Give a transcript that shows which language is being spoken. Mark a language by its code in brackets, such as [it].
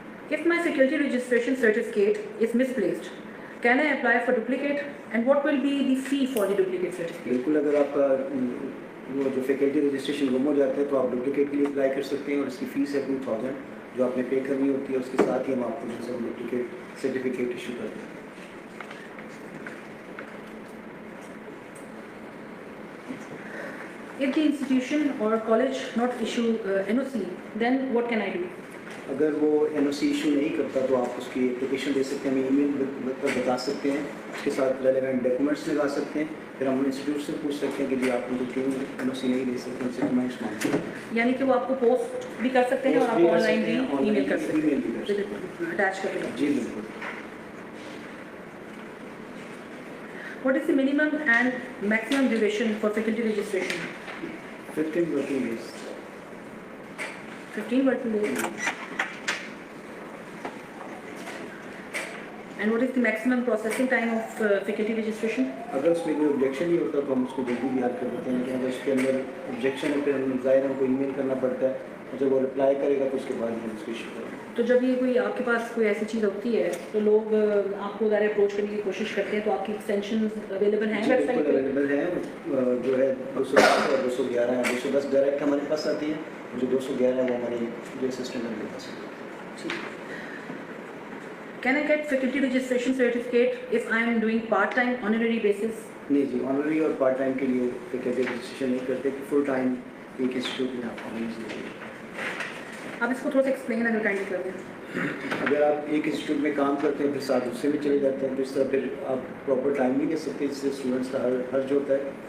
[en] If my faculty registration certificate is misplaced, can I apply for duplicate, and what will be the fee for the duplicate certificate? [ur] بالکل اگر آپ کا وہ جو faculty registration گم ہو جاتا ہے تو آپ ڈپلیکیٹ کے لیے اپلائی کر سکتے ہیں، اور اس کی فیس ہے 2000 جو آپ نے پے کرنی ہوتی ہے، اس کے ساتھ ہی ہم آپ کو جو ہے ڈپلیکیٹ سرٹیفکیٹ ایشو کرتے ہیں. [en] If the institution or college not issue NOC, then what can I do? [ur] اگر وہ این او سی ایشو نہیں کرتا تو آپ اس کی اپلیکیشن دے سکتے ہیں، ہمیں ای میل پر بتا سکتے ہیں، اس کے ساتھ ریلیونٹ ڈاکومنٹس لگا سکتے ہیں، پھر ہم انسٹیٹیوٹ سے پوچھ سکتے ہیں کہ جی آپ ان کو کیوں این او سی نہیں دے سکتے، ان سے ڈاکومنٹس مانگتے ہیں. یعنی کہ وہ آپ کو پوسٹ بھی کر سکتے ہیں اور آپ آن لائن بھی ای میل کر سکتے ای میل بھی کر سکتے ہیں اٹیچ کر کے. جی بالکل. [en] What is the minimum and maximum duration for faculty registration? 15 working days. 15 working days. And what is the maximum processing time of faculty registration? [ur] اگر اس میں کوئی آبجیکشن نہیں ہوتا تو ہم اس کو جلدی بھی حل کر دیتے ہیں، لیکن اگر اس کے اندر آبجیکشن ہے پھر ہم ظاہر ہم کو ای میل کرنا پڑتا ہے، اور جب وہ رپلائی کرے گا تو اس کے بعد ہم اس کو ایشو کریں گے. تو جب یہ کوئی آپ کے پاس کوئی ایسی چیز ہوتی ہے تو لوگ آپ کو ظاہر اپروچ کرنے کی کوشش کرتے ہیں، تو آپ کی ایکسٹینشن اویلیبل ہیں ویب سائٹ پہ؟ اویلیبل ہیں، جو ہے 210 اور 211 ہے. 210 ڈائریکٹ ہمارے پاس آتی ہے، جو 211 ہے وہ ہماری جو اسسٹنٹ ہمارے پاس ہے. [en] Can I get faculty registration certificate if I am doing part-time honorary basis? [ur] نہیں جی، آنرری اور پارٹ ٹائم کے لیے فیکلٹی رجسٹریشن نہیں کرتے، کہ فل ٹائم ایک انسٹیٹیوٹ میں آپ آنرز. آپ اس کو تھوڑا سا ایکسپلین اگر کائنڈلی کر دیں. اگر آپ ایک انسٹیٹیوٹ میں کام کرتے ہیں پھر ساتھ اس سے بھی چلے جاتے ہیں تو اس طرح پھر آپ پراپر ٹائم نہیں دے سکتے، اس سے اسٹوڈنٹس کا حرج ہوتا ہے.